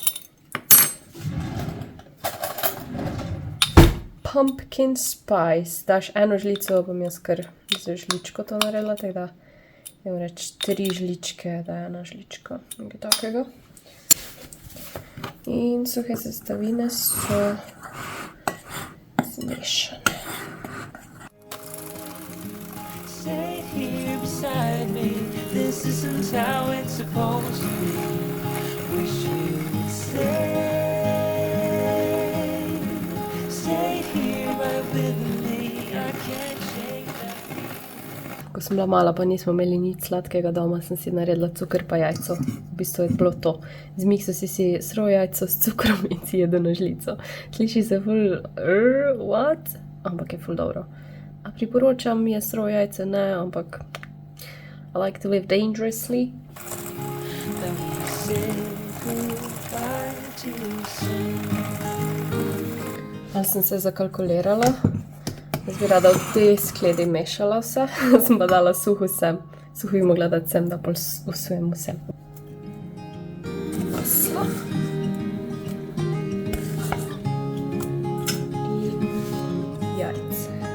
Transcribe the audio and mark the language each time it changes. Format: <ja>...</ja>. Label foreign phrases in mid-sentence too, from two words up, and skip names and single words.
<en>Pumpkin spice.</en> <sl>Daš eno žlico, bom jaz kar z žličko to naredila, tako da jim reči 3 žličke, da je ena žlička, nekaj takega. In suhe sestavine so zmešane.</sl> <en>Stay here beside me. This isn't how it's supposed to be. Wish you'd stay here right with me. I can't shake that.</en> <sl>Ko sem bila mala, pa nismo imeli nič sladkega doma, sem si naredila cukr pa jajco. V bistvu je bilo to. Zmikso si srojo jajco s cukrom in si jedo na žlico. Sliši se ful, what? Ampak je ful dobro. A priporočam je srojo jajce, ne, ampak</sl> <en>I like to live dangerously. Then we say goodbye too soon.</en> <sl>Ali sem se zakalkulirala. Jaz bi rada v te skledi mešala vse. Sem pa dala suho sem. Suho bi mogla dati sem, da pol usujem vse. Maslo. In jajce.</sl>